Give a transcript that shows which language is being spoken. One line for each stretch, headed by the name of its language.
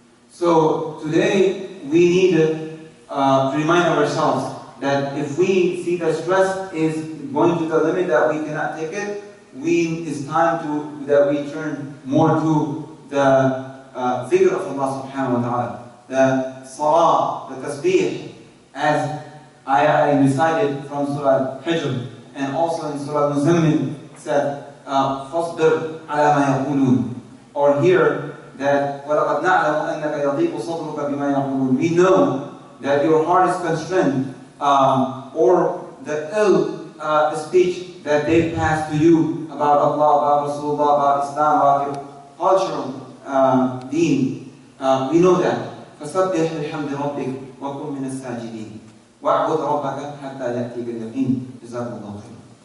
English: So today we need to remind ourselves that if we see the stress is going to the limit that we cannot take it, it's time that we turn more to the figure of Allah subhanahu wa ta'ala. The salah, the tasbih, as I recited from Surah Hijr, and also in Surah Muzammil said,
Arabic: فَاصْبِرْ عَلَى مَا يَقُولُونَ.
English: Or here, that
Arabic: وَلَقَدْ نَعْلَمُ أَنَّكَ يَضِيقُ صَدْرُكَ بِمَا يَقُولُونَ.
English: We know that your heart is constrained, or the ill speech that they pass to you about Allah, about Rasulullah, about Islam, about your cultural deen. We know that.
Arabic: فَسَبِّحْ بِحَمْدِ رَبِّكَ وَكُنْ مِنَ السَّاجِدِينَ وَاعْبُدْ رَبَّكَ حَتَّى يَأْتِيكَ الْيَقِينُ. جزاكم الله خيرا.